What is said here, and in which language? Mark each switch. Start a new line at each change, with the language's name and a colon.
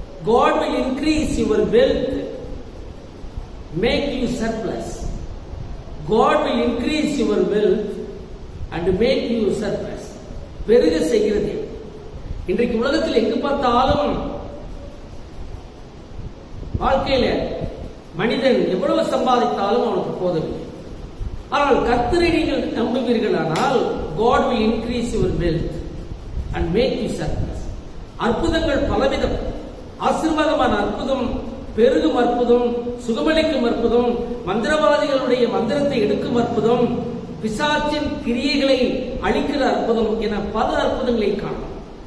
English: God will increase your wealth, make you surplus. God will increase your wealth and make you surplus.
Tamil: பெருக செய்கிற தேவன். இன்றைக்கு உலகத்தில் எங்கு பார்த்தாலும் வாழ்க்கையில மனிதன் எவ்வளவு சம்பாதித்தாலும் அவனுக்கு போதவில்லை. ஆனால் கர்த்தரை நீங்கள் நம்புவீர்களானால்
English: God will increase your wealth and make you surplus.
Tamil: அற்புதங்கள் பலவிதம். ஆசீர்வாதமான அற்புதம், பெருகும் அற்புதம், சுகமளிக்கும் அற்புதம், மந்திரவாதிகளுடைய மந்திரத்தை எடுக்கும் அற்புதம், பிசாசின் கிரியைகளை அழிக்கிற அற்புதம் என பல அற்புதங்களை காணலாம்.